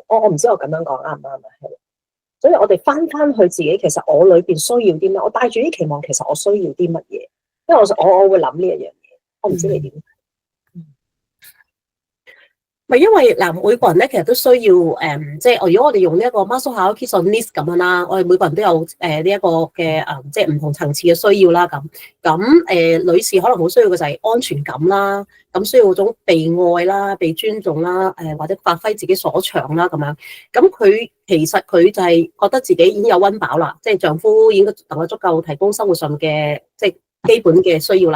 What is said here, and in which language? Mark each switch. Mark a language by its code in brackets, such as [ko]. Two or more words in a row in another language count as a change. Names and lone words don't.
[yue] 我唔知我咁樣講啱唔啱啊？係，所以我哋翻去自己，其實我裏邊需要啲咩？我帶住啲期望，其實我需要啲乜嘢？因為我會諗呢一樣嘢，我唔知你點。咪因為嗱，每個人咧其實都需要即係如果我哋用呢一個 [en] Maslow hierarchy of needs [yue] 咁樣啦，我哋每個人都有呢一個嘅即係唔同層次嘅需要啦。咁女士可能好需要嘅就係安全感啦，咁需要嗰種被愛啦、被尊重啦，或者發揮自己所長啦咁樣。咁佢其實佢就係覺得自己已經有溫飽啦，即係丈夫已經能夠足夠提供生活上嘅即係基本嘅需要啦。